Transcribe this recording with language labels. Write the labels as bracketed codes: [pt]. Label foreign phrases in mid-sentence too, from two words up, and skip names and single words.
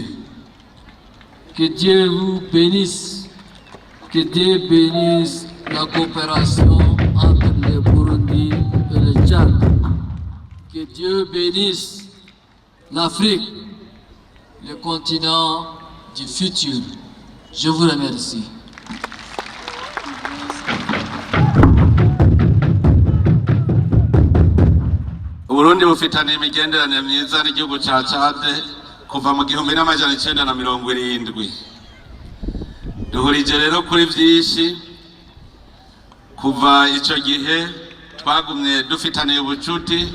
[fr] Que Dieu vous bénisse, que Dieu bénisse la coopération entre le Burundi et le Tchad. Que Dieu bénisse l'Afrique, le continent du futur. Je vous remercie. [rn] Uburundi bufitanye imigenderanire myiza n'igihugu ca Chad kuva mu 1970. Duhurije rero kuri vyinshi kuva ico gihe twagumye dufitaniye ubucuti.